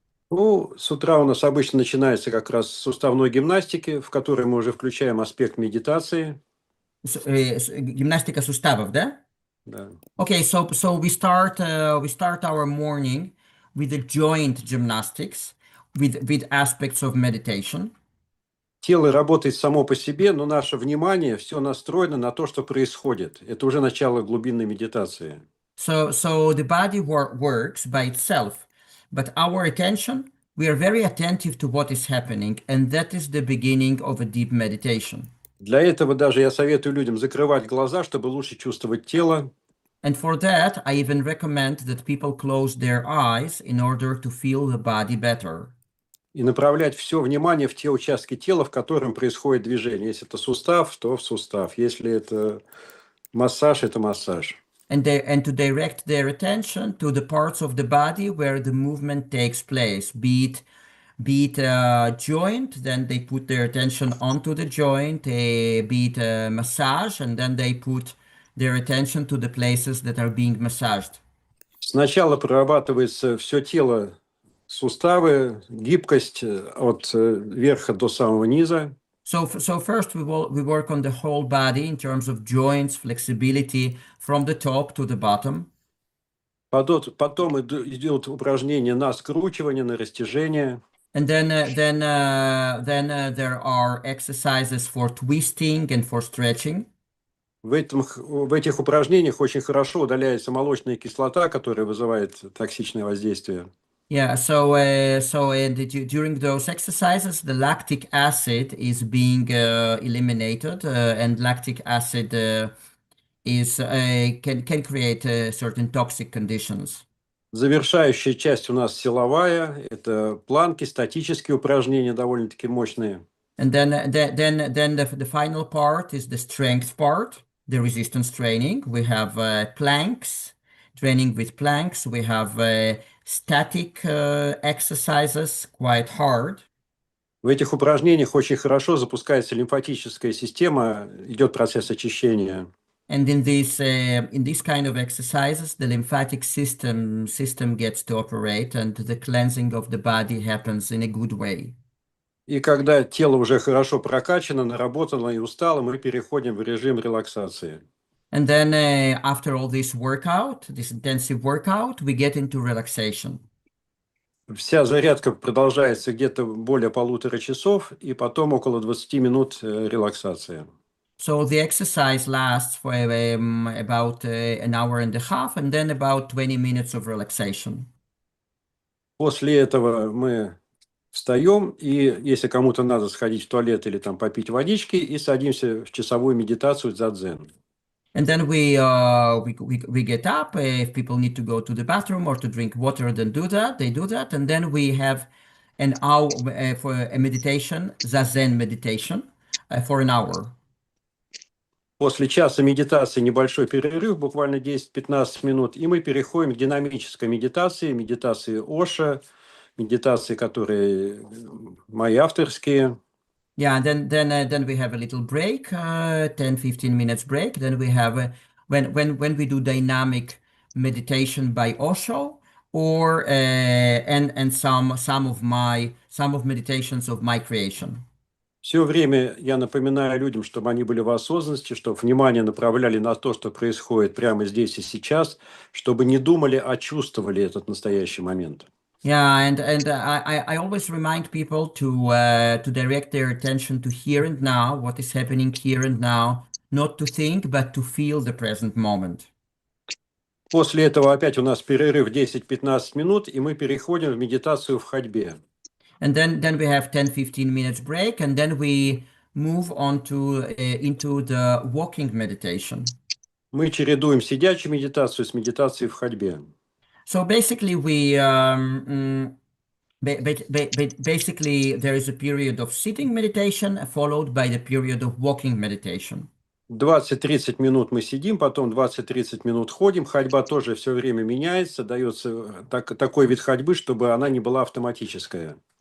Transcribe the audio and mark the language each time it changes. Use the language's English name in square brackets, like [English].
[Russian] Ну, с утра у нас обычно начинается как раз с суставной гимнастики, в которой мы уже включаем аспект медитации. Гимнастика суставов, да? Да. [English] Okay, so we start our morning with the joint gymnastics with aspects of meditation. [Russian] Тело работает само по себе, но наше внимание все настроено на то, что происходит. Это уже начало глубинной медитации. [English] So the body works by itself, but our attention, we are very attentive to what is happening, and that is the beginning of a deep meditation. [Russian] Для этого даже я советую людям закрывать глаза, чтобы лучше чувствовать тело. [English] And for that, I even recommend that people close their eyes in order to feel the body better. [Russian] И направлять все внимание в те участки тела, в котором происходит движение. Если это сустав, то в сустав. Если это массаж, это массаж. [English] And to direct their attention to the parts of the body where the movement takes place, be it a joint, then they put their attention onto the joint, be it a massage, and then they put their attention to the places that are being massaged. [Russian] Сначала прорабатывается все тело, суставы, гибкость от верха до самого низа. [English] So first we work on the whole body in terms of joints, flexibility from the top to the bottom. [Russian] Потом идет упражнение на скручивание, на растяжение. [English] And then there are exercises for twisting and for stretching. [Russian] В этих упражнениях очень хорошо удаляется молочная кислота, которая вызывает токсичное воздействие. [English] Yeah, during those exercises, the lactic acid is being eliminated, and lactic acid can create certain toxic conditions. [Russian] Завершающая часть у нас силовая. Это планки, статические упражнения довольно-таки мощные. [English] And then the final part is the strength part, the resistance training. We have planks, training with planks. We have static exercises, quite hard. [Russian] В этих упражнениях очень хорошо запускается лимфатическая система, идет процесс очищения. [English] And in these kind of exercises, the lymphatic system gets to operate, and the cleansing of the body happens in a good way. [Russian] И когда тело уже хорошо прокачано, наработано и устало, мы переходим в режим релаксации. [English] And then after all this workout, this intensive workout, we get into relaxation. [Russian] Вся зарядка продолжается где-то более 1,5 часа, и потом около 20 минут релаксации. [English] So the exercise lasts for about an hour and a half, and then about 20 minutes of relaxation. [Russian] После этого мы встаем, и если кому-то надо сходить в туалет или там попить водички, и садимся в часовую медитацию дзадзен. [English] And then we get up. If people need to go to the bathroom or to drink water, then do that. They do that, and then we have an hour for a meditation, zazen meditation, for an hour. [Russian] После часа медитации небольшой перерыв, буквально 10-15 минут, и мы переходим к динамической медитации, медитации Оша, медитации, которые мои авторские. [English] Yeah, and then we have a little break, 10-15 minutes break. Then we have when we do dynamic meditation by Osho, or and some of meditations of my creation. [Russian] Все время я напоминаю людям, чтобы они были в осознанности, чтобы внимание направляли на то, что происходит прямо здесь и сейчас, чтобы не думали, а чувствовали этот настоящий момент. [English] Yeah, and I always remind people to direct their attention to here and now, what is happening here and now, not to think, but to feel the present moment. [Russian] После этого опять у нас перерыв 10-15 минут, и мы переходим в медитацию в ходьбе. [English] And then we have 10-15 minutes break, and then we move on to into the walking meditation. [Russian] Мы чередуем сидячую медитацию с медитацией в ходьбе. [English] So basically, basically there is a period of sitting meditation followed by the period of walking meditation. [Russian] 20-30 минут мы сидим, потом 20-30 минут ходим. Ходьба тоже все время меняется, дается такой вид ходьбы, чтобы она не была автоматическая.